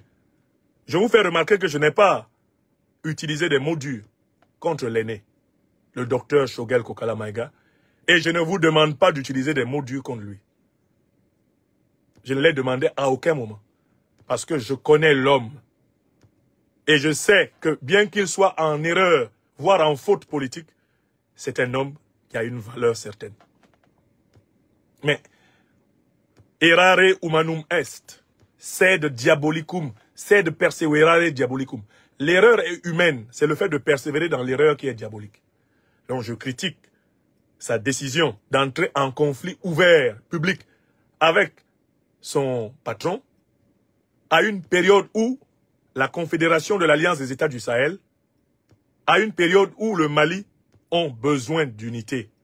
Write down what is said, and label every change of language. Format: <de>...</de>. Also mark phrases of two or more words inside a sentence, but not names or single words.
<fr>Je vous fais remarquer que je n'ai pas utilisé des mots durs contre l'aîné, le docteur Shogel Kokala Maïga, et je ne vous demande pas d'utiliser des mots durs contre lui. Je ne l'ai demandé à aucun moment, parce que je connais l'homme, et je sais que bien qu'il soit en erreur, voire en faute politique, c'est un homme qui a une valeur certaine. Mais,</fr> <la>errare humanum est, sed diabolicum, sed perseverare diabolicum.</la> <fr>L'erreur est humaine, c'est le fait de persévérer dans l'erreur qui est diabolique. Donc je critique sa décision d'entrer en conflit ouvert, public, avec son patron, à une période où la Confédération de l'Alliance des États du Sahel, à une période où le Mali ont besoin d'unité.</fr>